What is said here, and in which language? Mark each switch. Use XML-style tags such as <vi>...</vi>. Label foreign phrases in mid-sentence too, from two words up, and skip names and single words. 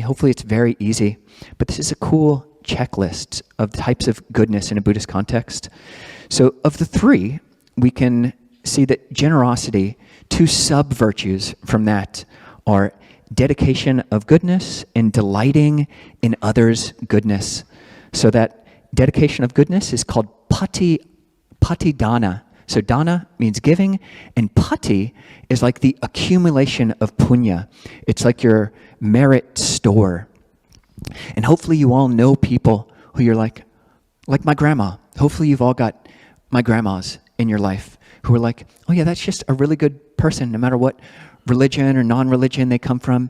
<en>Hopefully it's very easy. But this is a cool checklist of types of goodness in a Buddhist context. So of the three, we can see that generosity, two sub-virtues from that are dedication of goodness and delighting in others' goodness. So that dedication of goodness is called</en> <pi>pati dana.</pi> <en>So dana means giving, and pati is like the accumulation of punya. It's like your merit store. And hopefully you all know people who you're like my grandma. Hopefully you've all got my grandmas in your life who are like, oh yeah, that's just a really good person, no matter what religion or non-religion they come from.</en>